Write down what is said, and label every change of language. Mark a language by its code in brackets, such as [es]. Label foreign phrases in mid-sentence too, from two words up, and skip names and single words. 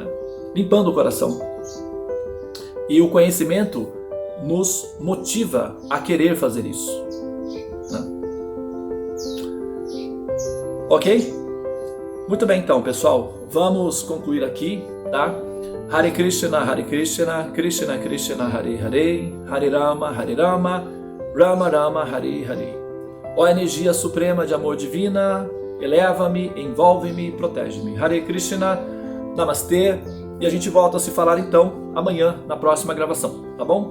[pt] Limpando o coração. E o conhecimento nos motiva a querer fazer isso, né? Ok? Muito bem então, pessoal. Vamos concluir aqui, tá? Hare Krishna, Krishna Krishna, Hare Hare, Hare Rama, Rama Rama, Hare Hare. Ó energia suprema de amor divina, eleva-me, envolve-me, protege-me. Hare Krishna, Namastê. E a gente volta a se falar então amanhã na próxima gravação, tá bom?